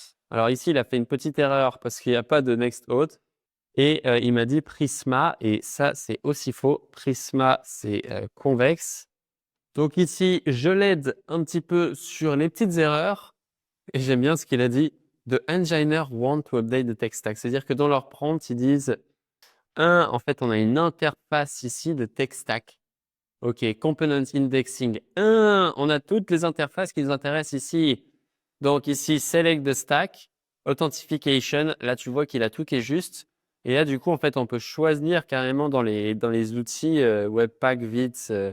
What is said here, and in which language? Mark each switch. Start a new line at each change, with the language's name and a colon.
French: Alors ici, il a fait une petite erreur parce qu'il n'y a pas de next auth. Et il m'a dit Prisma, et ça, c'est aussi faux. Prisma, c'est convexe. Donc ici, je l'aide un petit peu sur les petites erreurs. Et j'aime bien ce qu'il a dit.
English: The engineer want to update the tech stack.
French: C'est-à-dire que dans leur prompt, ils disent en fait, on a une interface ici de tech stack. OK, component indexing. On a toutes les interfaces qui nous intéressent ici. Donc ici,
English: select the stack.
French: Authentication, là, tu vois qu'il a tout qui est juste. Et là, du coup, en fait, on peut choisir carrément dans les outils Webpack, Vite.